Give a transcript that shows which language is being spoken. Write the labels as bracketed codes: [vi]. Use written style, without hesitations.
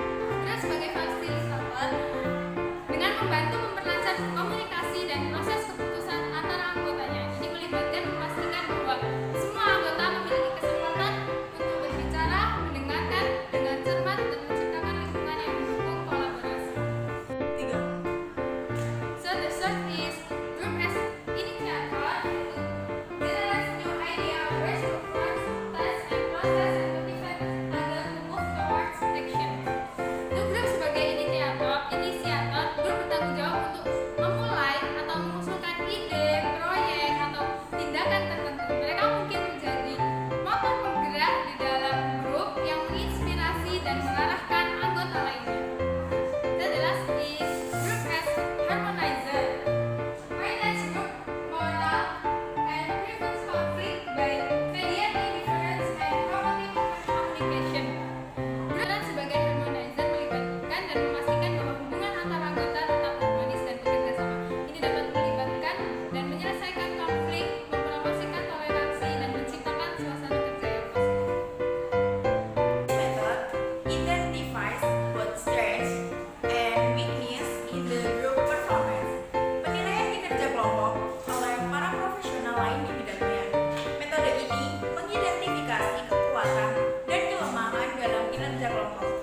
[id] Grup sebagai fasilitator dengan membantu memperlancar komunikasi dan proses keputusan antara anggotanya. Ini melibatkan memastikan bahwa semua anggota memiliki kesempatan untuk berbicara, mendengarkan dengan cermat, dan menciptakan lingkungan yang mendukung kolaborasi. 3. [en] So the third is group as initiator to generate new idea, ways to approach tasks and process and motivate others to move towards action. [id] Untuk grup sebagai inisiator, grup bertanggung jawab untuk memulai atau mengusulkan ide, proyek, atau tindakan tertentu. Mereka mungkin menjadi motor penggerak di dalam grup yang menginspirasi dan mengarahkan anggota lainnya. [en] The last is group as harmonizer. Manage group moral and prevents conflict by mediating difference and promoting communication. [id] Peran sebagai harmonizer melibatkan dan memastikan bahwa hubungan antara anggota tetap harmonis dan bekerja sama. Ini dapat melibatkan dan menyelesaikan konflik, mempromosikan toleransi, dan menciptakan suasana kerja yang positif. [en] Method identifies both strengths and weakness in the group performance. [id] Penilaian kinerja kelompok oleh para profesional lain di bidangnya. Metode ini mengidentifikasi kekuatan dan kelemahan dalam kinerja kelompok.